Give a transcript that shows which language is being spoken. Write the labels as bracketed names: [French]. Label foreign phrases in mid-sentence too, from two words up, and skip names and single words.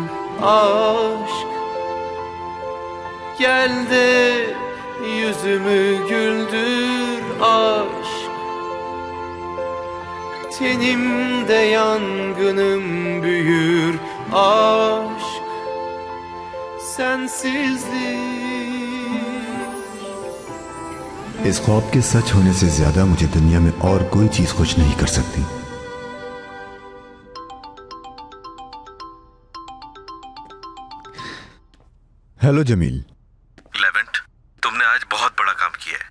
[Turkish] Aşk gel de yüzümü güldür. Aşk tenimde yangınım büyür. Aşk sensizlik. [Hindi] इस ख्वाब के सच होने से ज्यादा मुझे दुनिया में और कोई चीज खुश नहीं कर सकती। हेलो जमील। लेवेंट, तुमने आज बहुत बड़ा काम किया है।